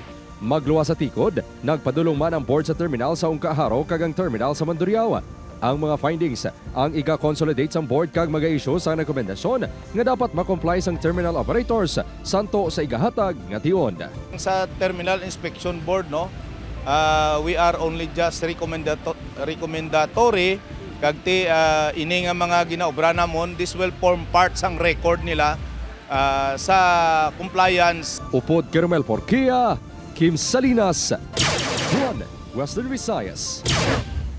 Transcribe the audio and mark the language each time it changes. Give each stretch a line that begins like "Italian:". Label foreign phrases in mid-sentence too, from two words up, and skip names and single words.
Hiligaynon: Magluwa sa tikod, nagpadulong man ang board sa terminal sa Ungkaharo kag ang terminal sa Mandurriao. Ang mga findings ang iga-consolidate sa board kag mag-issue sa rekomendasyon nga dapat makomply sang terminal operators santo sa igahatag nga tion. Sa Terminal Inspection Board no,
English: we are only just recommendatory
Hiligaynon: kag ini nga mga ginaobra namon,
English: this will form part
Hiligaynon: sang record nila sa compliance. Upod Kermel Porquia, Kim Salinas, Juan, Western Visayas.